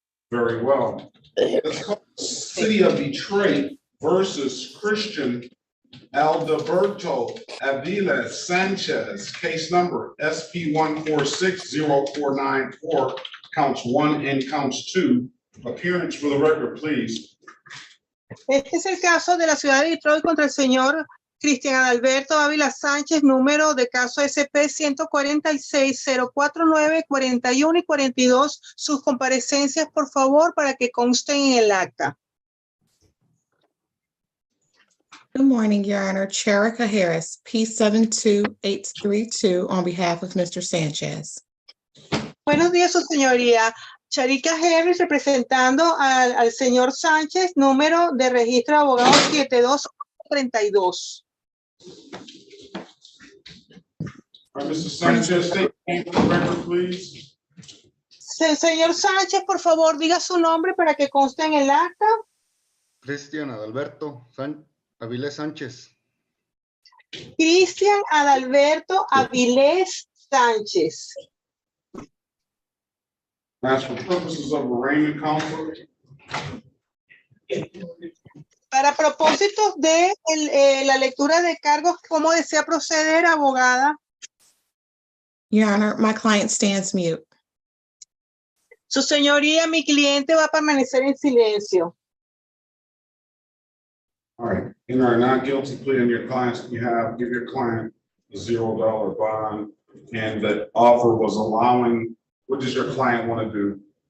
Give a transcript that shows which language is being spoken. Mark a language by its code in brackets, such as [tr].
[en] Very well. Let's call City of Detroit versus Christian Alberto Avila Sanchez, case number SP 1460494, counts 1 and counts 2. Appearance for the record, please. [es] Este es el caso de la ciudad de Detroit contra el señor Cristian Alberto Ávila Sánchez, número de caso SP 146-049-41 y 42. Sus comparecencias, por favor, para que consten en el acta. [en] Good morning, Your Honor. Cherica Harris, P72832, on behalf of Mr. Sanchez. [es] Buenos días, su señoría. Charica Harris, representando al señor Sánchez, número de registro de abogados 7232. [en] All right, Mr. Sanchez, state your name for the record, please. [es] Señor Sánchez, por favor, diga su nombre para que conste en el acta. Cristian Adalberto Avilés Sánchez. Cristian Adalberto Avilés Sánchez. [en] That's for purposes of arraignment, counsel. [es] Para propósitos de la lectura de cargos, ¿cómo desea proceder, abogada? [en] Your Honor, my client stands mute. [es] Su señoría, mi cliente va a permanecer en silencio. [en] All right, in our not guilty plea in your clients, you have, give your client a $0 bond, and that offer was allowing, what does your client want to do?